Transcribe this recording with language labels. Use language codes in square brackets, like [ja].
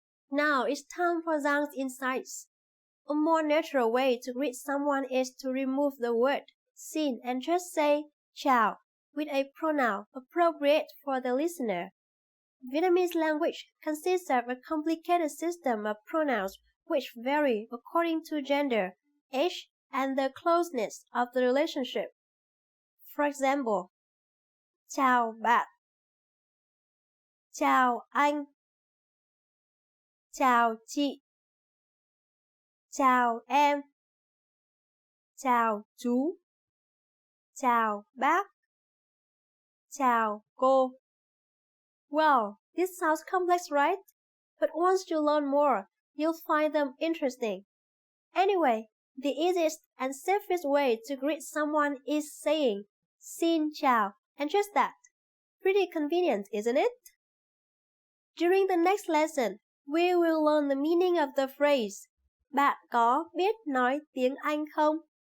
[en] Now it's time for Zhang's insights. A more natural way to greet someone is to remove the word xin and just say chào with a pronoun appropriate for the listener. Vietnamese language consists of a complicated system of pronouns which vary according to gender, age, and the closeness of the relationship. For example, [vi] chào bạn, chào anh, chào chị, chào em, chào chú, chào bác, chào cô. [en] Well, this sounds complex, right? But once you learn more, you'll find them interesting. Anyway, the easiest and safest way to greet someone is saying xin chào and just that. Pretty convenient, isn't it? During the next lesson, we will learn the meaning of the phrase [vi] Bạn có biết nói tiếng Anh không?